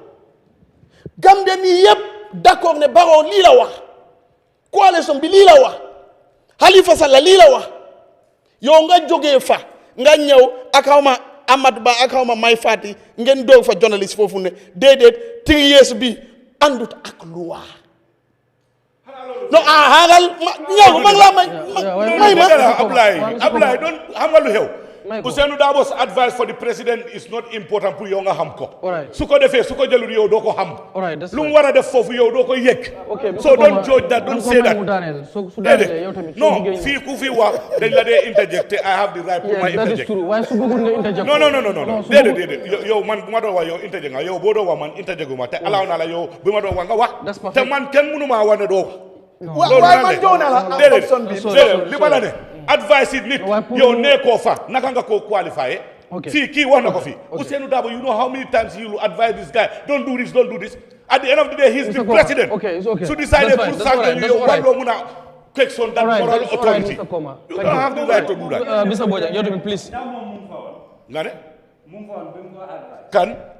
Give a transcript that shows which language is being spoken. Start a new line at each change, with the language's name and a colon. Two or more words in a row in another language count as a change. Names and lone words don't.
Wolof: Gambie nii yëpp d'accord ne Barrow lii la wax coalition bi lii la wax Halifa Sallah lii la wax yow nga jógee fa nga ñëw ak xawma Amadou Ba ak xawma Mai Fatty ngeen doog fa journaliste foofu ne déedéet 3 years bi àndut ak loi non xaaral ñëw ma ngi laa may Ablaye doon xam nga lu xew
English: Ousainou Darboe's advice for the president is not important
Wolof: pour yow nga xam ko.
English: Alright.
Wolof: Su ko defee su ko jëlul yow doo ko xam.
English: Alright, that's
Wolof: lu mu war a def foofu yow doo ko yëg.
English: Okay, So don't judge that, don't say that. No,
Wolof: fii ku fi wax dañ la dee interject
English: I have the right
Wolof: pour ma
English: that is interject. true.
Wolof: Waaye su bëggul nga interject. No. Déedéet. Yow man bu ma doon wax yow interject nga yow boo doon wax man interject gu ma te allow naa la yow bu ma doon wax nga wax. Te man kenn mënu maa wax ne doo wax. waaye man jox naa la option bi. Déedéet li ma la ne advice it nit yow nekkoo fa naka nga koo qualifié. Fii kii wax na ko fii. Ousainou Darboe,
English: you know how many times he will advise this guy, don't do this. At the end of the day, he's the president. Okay. So decided to sanction you, one will question that moral authority. You don't have the right to do that. Mr. Bojang, you please. Can?